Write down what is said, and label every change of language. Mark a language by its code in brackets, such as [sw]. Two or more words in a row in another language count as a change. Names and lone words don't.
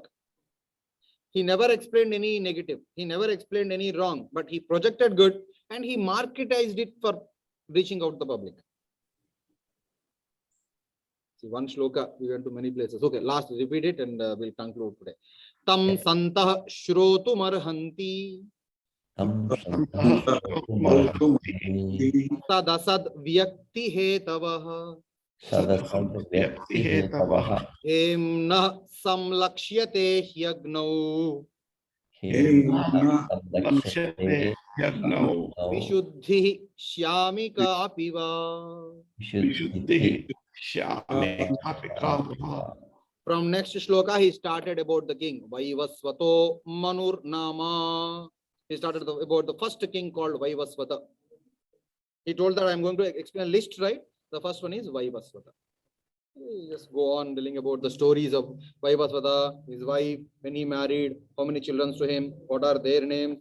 [en] He never explained any negative. He never explained any wrong, but he projected good and he marketized it for reaching out to the public. See, one shloka, we went to many places. Okay, last, repeat it and we'll conclude today. [sa] तं सन्तः श्रोतुम् अर्हन्ति सदसद् व्यक्ति हेतवः हेम्नः संलक्ष्यते ह्यग्नौ विशुद्धिः श्यामिका अपिवा. [en] From next shloka, he started about the king. [sa] वैवस्वतो मनुर् नाम. [en] He started about the first king called Vaivasvata. He told that I'm going to explain a list, right? The first one is Vaivasvata. He just go on telling about the stories of Vaivasvata, his wife, when he married, how many children to him, what are their names.